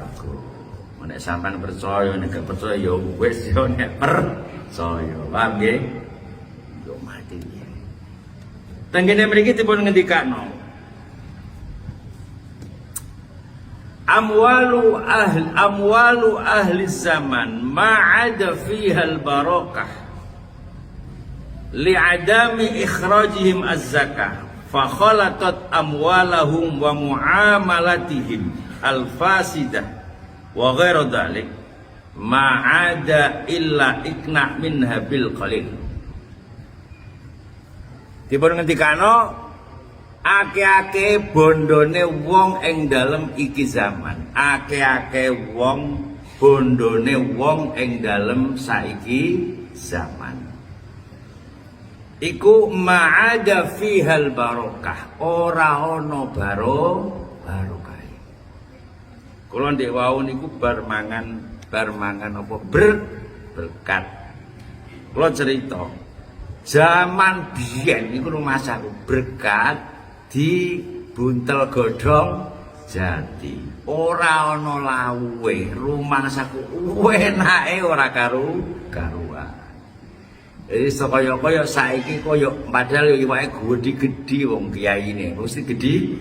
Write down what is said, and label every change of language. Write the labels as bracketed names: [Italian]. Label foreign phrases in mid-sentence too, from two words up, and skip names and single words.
[Javanese] Nek sampean percaya, nek gak percaya ya wis yo, nek percaya. Paham nggih? Tenggene mriki dipun ngendikano [Arabic] أموال أهل زمان ما عاد فيها البركة لعدم إخراجهم الزكاة فخالطت أموالهم ومعاملاتهم الفاسدة وغير ذلك ما عاد إلا إكنا منها بالقليل. [Javanese] Dipun ngendikano ake-ake bondone wong ing dalem iki zaman, ake-ake wong bondone wong ing dalem saiki zaman. Iku [Arabic] ما عاد فيها البركة, [Javanese] ora ana barokah. Kula ndek wau niku bar mangan apa berkat. Kula cerita zaman biyen niku rumah saku berkat di buntel godhong jati. Ora ana lawuhe, rumah saku enake ora karuan. Kaya saiki kaya padahal iwake gedhi wong kiyaine, mesti gedhi.